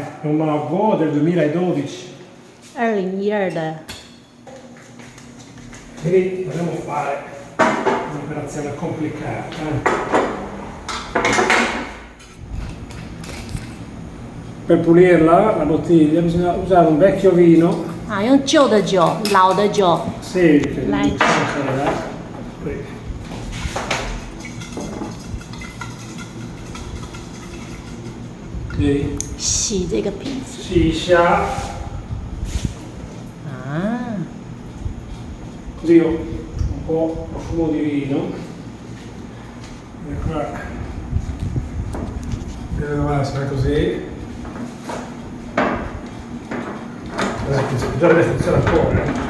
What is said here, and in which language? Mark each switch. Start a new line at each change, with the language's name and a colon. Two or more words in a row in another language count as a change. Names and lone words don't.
Italian: È un Margaux del 2012.
Chinese: 2012的。
Italian: Quindi dobbiamo fare un'operazione complicata. Per pulirla, la bottiglia, bisogna usare un vecchio vino.
Chinese: 啊，用旧的酒，老的酒
Italian: Sì, che
Chinese: 来
Italian: qui. Ok.
Chinese: 洗这个瓶子。
Italian: Si scia, 啊， così ho un po' profumo di vino. Ecco qua. Deve essere così. Già deve funzionare ancora.